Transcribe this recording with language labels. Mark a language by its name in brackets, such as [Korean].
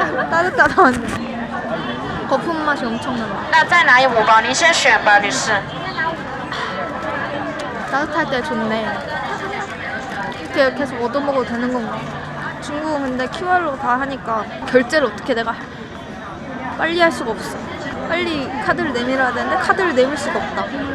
[Korean] 따뜻하단 거품 맛이 엄청난다. [Chinese] 那再拿5包，您先选吧，女士。 [Korean] 따뜻할 때 좋네. 이렇게 계속 얻어먹어도 되는 건가? 중국은 근데 QR로 다 하니까 결제를 어떻게 내가 빨리 할 수가 없어. 빨리 카드를 내밀어야 되는데 카드를 내밀 수가 없다.